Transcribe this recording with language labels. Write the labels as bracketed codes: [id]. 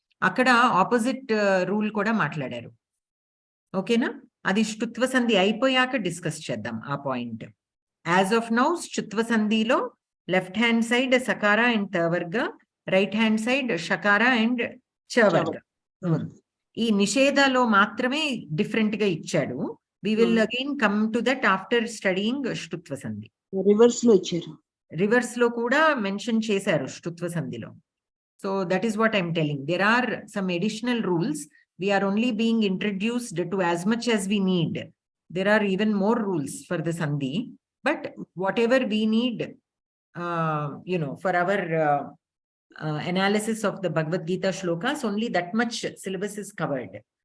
[te] అక్కడ opposite rule కూడా మాట్లాడారు. ఓకేనా? అది ష్టుత్వ సంధి అయిపోయాక డిస్కస్ చేద్దాం ఆ పాయింట్. యాజ్ ఆఫ్ నౌ ష్టుత్వ సంధిలో left hand side సకార and తవర్గ, right hand side షకార and చవర్గ. ఈ నిషేధలో మాత్రమే డిఫరెంట్ గా ఇచ్చాడు. [en] We will again come to that after studying ష్టుత్వ సంధి. [te] రివర్స్ లో కూడా మెన్షన్ చేశారు ష్టుత్వ సంధిలో. [en] So that is what I'm telling. There are some additional rules. We are only being introduced to as much as we need. There are even more rules for the sandhi, but whatever we need, for our analysis of the Bhagavad Gita shlokas, only that much syllabus is covered.